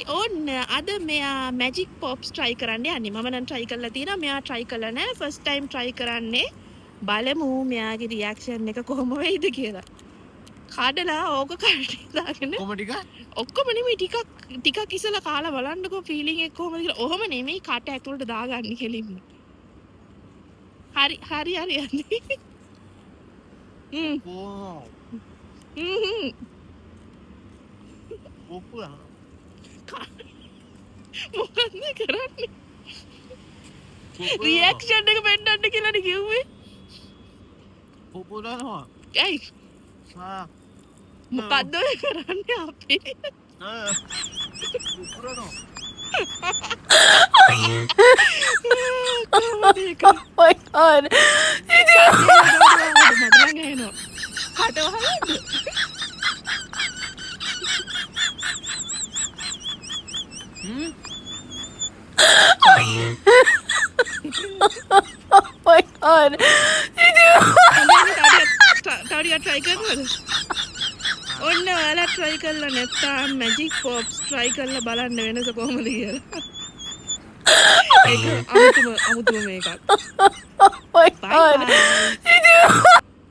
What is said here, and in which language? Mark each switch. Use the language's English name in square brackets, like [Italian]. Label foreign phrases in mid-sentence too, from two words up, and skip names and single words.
[Sinhala] අද මෙයා මැජික් පොප්ස් try කරන්න යන්නේ. මම නම් try කරලා තියෙනවා. මෙයා try කළා නෑ. [English] first time [Sinhala] try කරන්නේ. බලමු මෙයාගේ reaction එක කොහොම වෙයිද කියලා. කඩලා ඕක කඩේ දාගෙන කොහොම ටික ඔක්කොම නෙමෙයි ටිකක් ඉස්සලා කාලා බලන්නකෝ feeling එක කොහොමද කියලා. ඔහොම නෙමෙයි කට ඇතුළට දාගන්න කෙලින්ම. හරි යන්නේ. ඔප්පුලා මොකක්ද කරන්නේ? රියැක්ෂන් එක පෙන්නන්න කියලානේ කිව්වේ. ඔප්පුලානවා ඇයි? මොකද්ද ඔය කරන්නේ අපි? ඔප්පුලානවා [English] Oh my god. Oh my god. [Sinhala] තවටියක් try කරනවද? ඔන්න ඔයාලා try කරලා නැත්නම් magic pops try කරලා බලන්න වෙනස කොහොමද කියලා. ඒක අමුතුම මේකක්. [English] Oh my god.